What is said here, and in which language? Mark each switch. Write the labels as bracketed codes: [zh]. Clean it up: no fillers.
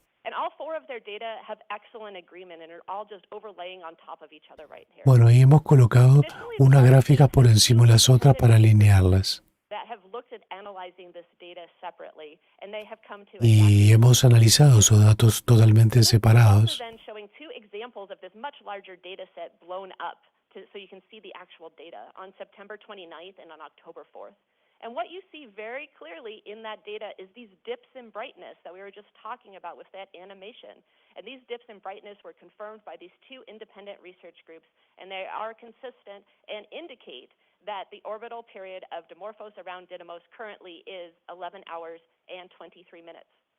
[en] And all 4 of their data have excellent agreement and are all just overlaying on top of each other right here. [es] Bueno, y hemos colocado unas gráficas por encima de las otras para alinearlas. [en] That have looked at analyzing this data separately, and they have come to [es] Y hemos analizado esos datos totalmente separados. [en] then showing 2 examples of this much larger data set blown up so you can see the actual data on September 29th and on October 4th. And what you see very clearly in that data is these dips in brightness that we were just talking about with that animation. And these dips in brightness were confirmed by these 2 independent research groups, and they are consistent and indicate that the orbital period of Dimorphos around Didymos currently is 11 hours and 23 minutes.